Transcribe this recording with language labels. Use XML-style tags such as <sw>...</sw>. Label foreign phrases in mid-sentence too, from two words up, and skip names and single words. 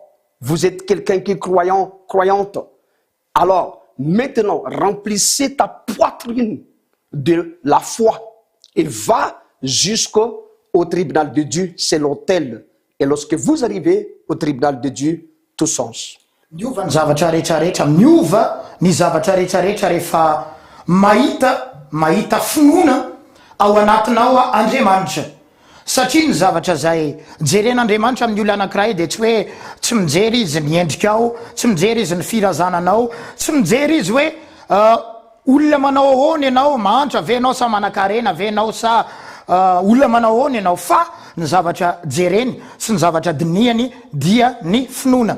<fr>Vous êtes quelqu'un qui est croyant, croyante. Alors, maintenant, remplissez ta poitrine de la foi et va jusqu'au tribunal de Dieu. C'est l'autel. Et lorsque vous arrivez au tribunal de Dieu, tout change.</fr> <mg>Miova ny zavatra rehetrarehetra, miova ny zavatra rehetrarehetra rehefa mahita finoana ao anatinao Andriamanitra. Satria ny zavatra zay jeren'Andriamanitra amin'ny olona anankiray dia tsy hoe tsy mijery izy ny endrikao, tsy mijery izy ny firazananao, tsy mijery izy hoe olona manao ahoana ianao, mantra ve ianao sa manan-karena ve ianao sa olona manao ahoana ianao, fa ny zavatra jereny sy ny zavatra dinihany dia ny finoana.</mg>